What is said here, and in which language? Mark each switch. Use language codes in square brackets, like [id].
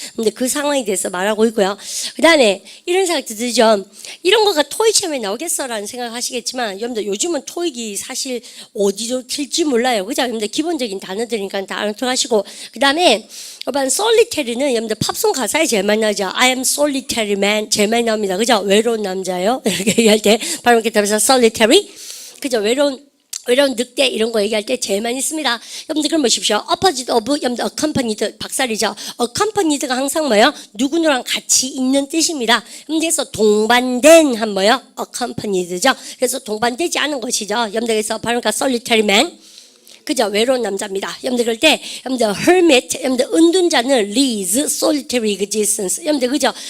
[ko] 근데 그 상황에 대해서 말하고 있고요. 그 다음에 이런 생각도 들죠. 이런 거가 토익 시험에 나오겠어라는 생각 하시겠지만 여러분들 요즘은 토익이 사실 어디로 튈지 몰라요. 그죠? 여러분들 기본적인 단어들이니까 다 알아들어가시고 그 다음에 여러분 솔리테리는 여러분들 팝송 가사에 제일 많이 나오죠. [en] I am solitary man [ko] 제일 많이 나옵니다. 그죠? 외로운 남자예요. 이렇게 얘기할 때 바로 이렇게 답해서 solitary 그죠? 외로운 늑대 이런 거 얘기할 때 제일 많이 씁니다. 여러분들 그럼 보십시오. [en] opposite of 여러분들 accompanied [ko] 박살이죠. accompanied가 항상 뭐예요? 누구누구랑 같이 있는 뜻입니다. 그래서 동반된 한 뭐예요? [en] accompanied죠. [ko] 그래서 동반되지 않은 것이죠. 여러분들 그래서 바로 그러니까 [en] solitary man [ko] 그죠? 외로운 남자입니다. 여러분들 그럴 때 여러분들 hermit 여러분들 은둔자는 [en] leads solitary existence [ko] 여러분들 그죠?